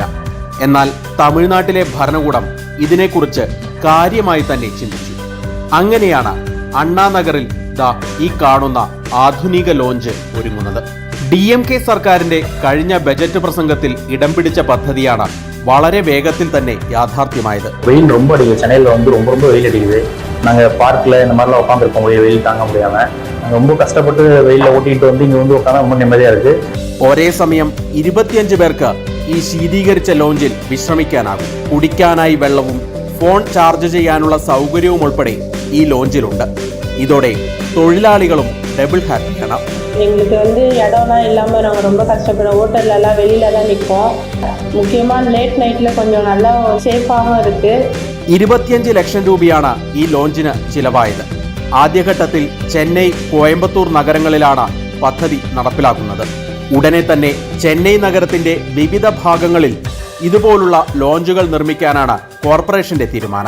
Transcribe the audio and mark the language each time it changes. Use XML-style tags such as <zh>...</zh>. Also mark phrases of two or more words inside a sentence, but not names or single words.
<ml>എന്നാൽ തമിഴ്നാട്ടിലെ ഭരണകൂടം ഇതിനെക്കുറിച്ച് കാര്യമായി തന്നെ ചിന്തിച്ചു. അങ്ങനെയാണ് അണ്ണാനഗറിൽ ഈ കാണുന്ന ആധുനിക ലോഞ്ച് ഒരുങ്ങുന്നത്. DMK സർക്കാരിന്റെ കഴിഞ്ഞ ബജറ്റ് പ്രസംഗത്തിൽ ഇടം പിടിച്ച പദ്ധതിയാണ് വളരെ വേഗത്തിൽ തന്നെ യാഥാർത്ഥ്യമായത്.</ml> <ta>வெயில் ரொம்ப அடிக்குது. சென்னையில் ரொம்ப வெயில் அடிக்குது. நாங்கள் பார்க்கில் இந்த மாதிரிலாம் உட்காந்துருப்போம், வெயில் தாங்க முடியாமல். நாங்கள் ரொம்ப கஷ்டப்பட்டு வெயிலில் ஓட்டிகிட்டு இங்கே உட்காந்து ரொம்ப நிம்மதியாக இருக்குது.</ta> <ml>ഒരേ സമയം 25 പേർക്ക് ഈ ശീതീകരിച്ച ലോഞ്ചിൽ വിശ്രമിക്കാനാകും. കുടിക്കാനായി വെള്ളവും ഫോൺ ചാർജ് ചെയ്യാനുള്ള സൗകര്യവും ഉൾപ്പെടെ ഈ ലോഞ്ചിലുണ്ട്. ഇതോടെ തൊഴിലാളികളും</ml> <en>double happy.</en> <ta>எங்களுக்கு இடம்லாம் இல்லாமல் நாங்கள் ரொம்ப கஷ்டப்படுறோம். ஹோட்டல்லாம் வெளியில தான் நிற்போம். முக்கியமாக</ta> <en>late night</en> <ta>கொஞ்சம் நல்லா சேஃபாகவும் இருக்குது.</ta> <ml>25 ലക്ഷം രൂപയാണ് ഈ ലോഞ്ചിന് ചിലവായത്. ആദ്യഘട്ടത്തിൽ ചെന്നൈ, കോയമ്പത്തൂർ നഗരങ്ങളിലാണ് പദ്ധതി നടപ്പിലാക്കുന്നത്. ഉടനെ തന്നെ ചെന്നൈ നഗരത്തിന്റെ വിവിധ ഭാഗങ്ങളിൽ ഇതുപോലുള്ള ലോഞ്ചുകൾ നിർമ്മിക്കാനാണ് കോർപ്പറേഷന്റെ തീരുമാനം.</ml>